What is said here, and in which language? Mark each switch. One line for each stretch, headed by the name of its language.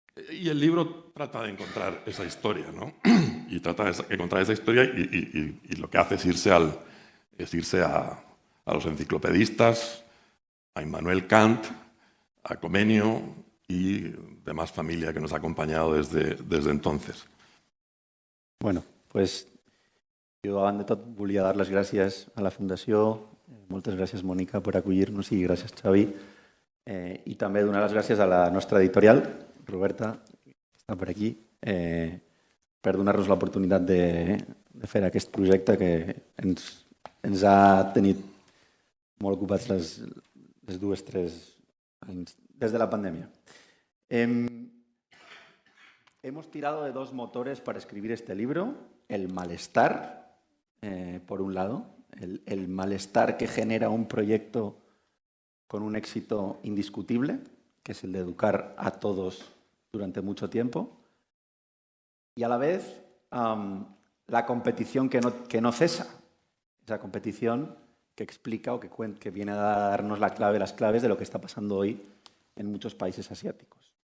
Spanish: Y el libro trata de encontrar esa historia, ¿no? Y trata de encontrar esa historia y lo que hace es irse a los enciclopedistas, a Immanuel Kant, a Comenio y demás familia que nos ha acompanyado desde entonces.
Catalan: Bueno, pues jo davant de tot volia dar les gràcies a la Fundació, moltes gràcies Mònica per acollir-nos i gràcies Xavi, i també donar les gràcies a la nostra editorial, Roberta, que està per aquí, per donar-nos l'oportunitat de fer aquest projecte que ens ha tenit molt ocupats les 2-3 anys des de la pandèmia.
Spanish: Hemos tirado de 2 motores para escribir este libro. El malestar, por un lado, el malestar que genera un proyecto con un éxito indiscutible, que es el de educar a todos durante mucho tiempo, y a la vez la competición que no cesa, esa competición que explica o que viene a darnos las claves de lo que está pasando hoy en muchos países asiáticos.